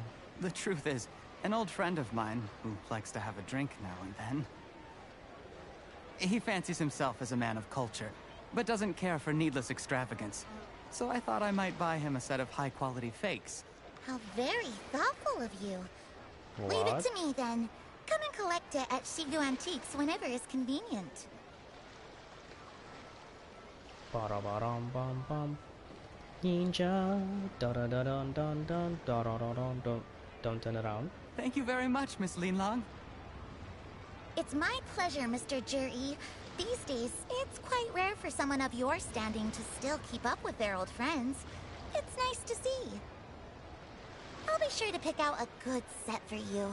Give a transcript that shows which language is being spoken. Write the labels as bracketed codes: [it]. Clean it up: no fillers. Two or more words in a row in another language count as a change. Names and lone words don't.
[en] The truth is, an old friend of mine, who likes to have a drink now and then, he fancies himself as a man of culture, but doesn't care for needless extravagance. So I thought I might buy him a set of high-quality fakes. How very thoughtful of you. Leave it to me, then. Come and collect it at Shigu Antiques whenever is convenient. Ba-da-ba-dum bum bum. Ninja. Da da da dun dun dun da da da dun dun. Don't turn around. Thank you very much, Miss Linlong. It's my pleasure, Mr. Juri. These days, it's quite rare for someone of your standing to still keep up with their old friends. It's nice to see. I'll be sure to pick out a good set for you.